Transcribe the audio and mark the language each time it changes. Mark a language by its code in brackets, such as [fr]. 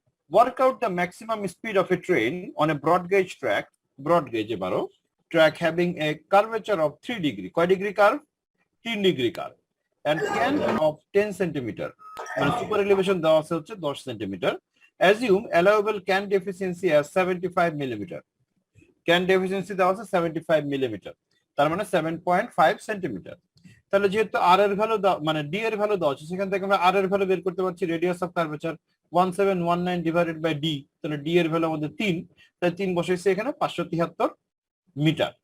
[en] Work out the maximum speed of a train on a broad gauge track, broad gauge এবারও, track having a curvature of 3 degree. [bn] কয় degree curve? 3 degree curve, [en] and can of [bn] 10 centimetre, মানে super elevation দেওয়া আছে হচ্ছে 10 centimetre. [en] Assume allowable can deficiency as 75 millimetre. [bn] can deficiency দেওয়া আছে 75 millimetre, তার মানে 7.5 সেন্টিমিটার। তাহলে যেহেতু আর এর ভ্যালু মানে ডি এর ভ্যালু দেওয়া আছে, সেখান থেকে আমরা আর এর ভ্যালু বের করতে পারছি, radius of curvature 1719 divided by D. তাহলে ডি এর ভ্যালু আমাদের 3, তাই 3 বসাইছি এখানে 573 মিটার।